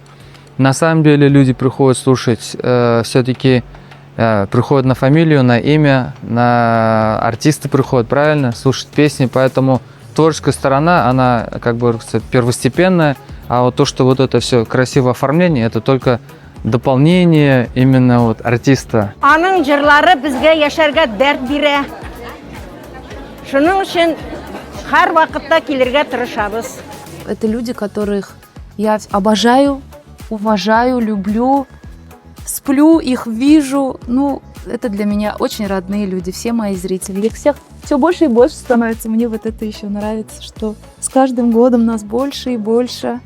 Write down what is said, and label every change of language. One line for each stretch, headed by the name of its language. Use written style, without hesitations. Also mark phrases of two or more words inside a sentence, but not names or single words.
Russian: На самом деле люди приходят слушать, все-таки приходят на фамилию, на имя, на артисты приходят, правильно, слушать песни, поэтому творческая сторона, она как бы первостепенная, а вот то, что вот это все красивое оформление, это только дополнение именно вот артиста.
Tatar: Аның җырлары безгә яшәргә дәрт бирә. Шуның өчен һәр вакытта килергә тырышабыз.
Russian: Это люди, которых я обожаю, уважаю, люблю, сплю, их вижу. Ну, это для меня очень родные люди, все мои зрители. Их всех все больше и больше становится. Мне вот это еще нравится, что с каждым годом нас больше и больше.